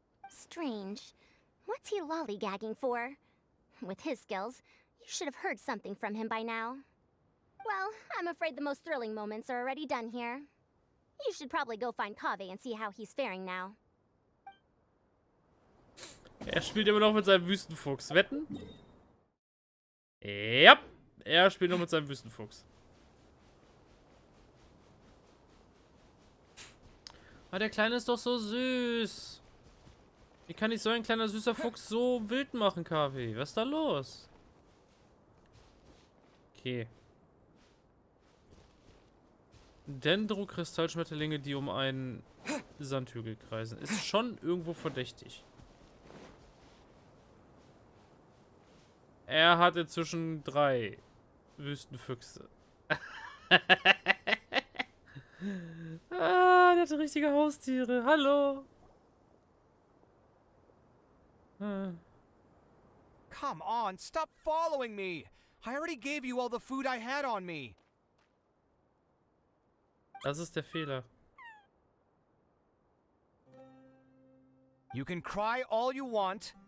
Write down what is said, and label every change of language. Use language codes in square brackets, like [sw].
[en] Strange. What's he lollygagging for? With his skills, you should have heard something from him by now. Well, I'm afraid the most thrilling moments are already done here. You should probably go find Kaveh and see how he's faring now. [de] Er spielt immer noch mit seinem Wüstenfuchs. Wetten? Ja, er spielt noch mit seinem Wüstenfuchs. Aber der Kleine ist doch so süß. Wie kann ich so ein kleiner süßer Fuchs so wild machen, Kaveh? Was ist da los? Okay. Dendro-Kristallschmetterlinge, die um einen Sandhügel kreisen. Ist schon irgendwo verdächtig. Er hat inzwischen 3 Wüstenfüchse. Ah, der hat richtige Haustiere. Hallo. [en] Come on, stop following me! I already gave you all the food I had on me. [de] Das ist der Fehler. [en] You can cry all you want.